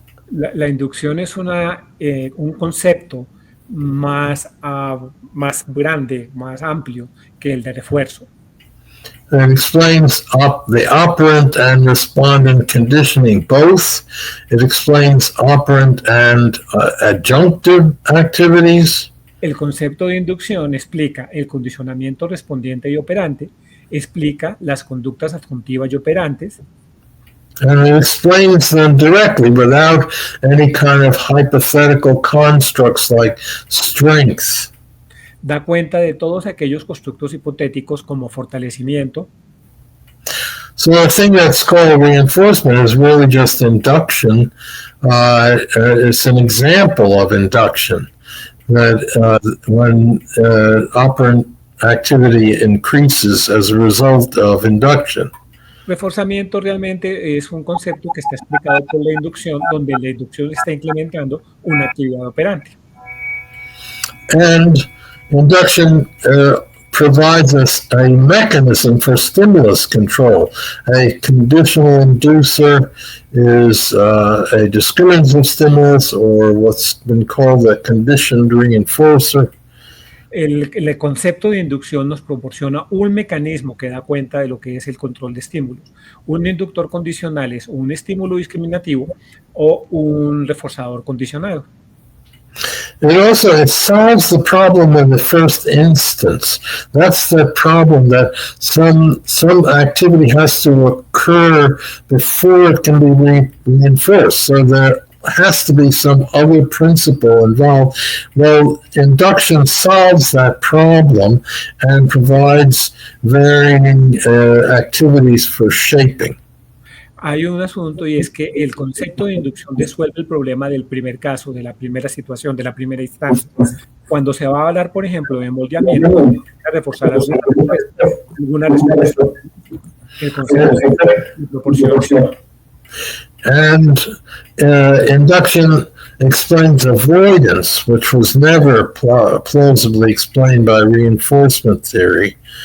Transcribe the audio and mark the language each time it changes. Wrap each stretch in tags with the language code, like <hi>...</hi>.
<es>La inducción es un concepto más grande, más amplio que el de refuerzo.</es> <en>It explains the operant and respondent conditioning both. It explains operant and adjunctive activities.</en> <es>El concepto de inducción explica el condicionamiento respondiente y operante, explica las conductas adjuntivas y operantes.</es> <en>And it explains them directly without any kind of hypothetical constructs like strength.</en> <es>Da cuenta de todos aquellos constructos hipotéticos como fortalecimiento.</es> <en>So the thing that's called reinforcement is really just induction. It's an example of induction. That when operant activity increases as a result of induction.</en> <es>Reforzamiento realmente es un concepto que está explicado por la inducción, donde la inducción está implementando una actividad operante.</es> <en>And induction provides us a mechanism for stimulus control. A conditional inducer is a discriminative stimulus, or what's been called a conditioned reinforcer.</en> <es>El concepto de inducción nos proporciona un mecanismo que da cuenta de lo que es el control de estímulos. Un inductor condicional es un estímulo discriminativo o un reforzador condicionado.</es> <en>It solves the problem in the first instance. That's the problem, that some activity has to occur before it can be reinforced. So there has to be some other principle involved. Well, induction solves that problem and provides varying activities for shaping.</en> <es>Hay un asunto y es que el concepto de inducción resuelve el problema del primer caso, de la primera situación, de la primera instancia. Cuando se va a hablar, por ejemplo, de moldeamiento, se necesita reforzar alguna respuesta. El concepto de proporción.</es> <en>And induction explains avoidance, which was never plausibly explained by reinforcement theory.</en>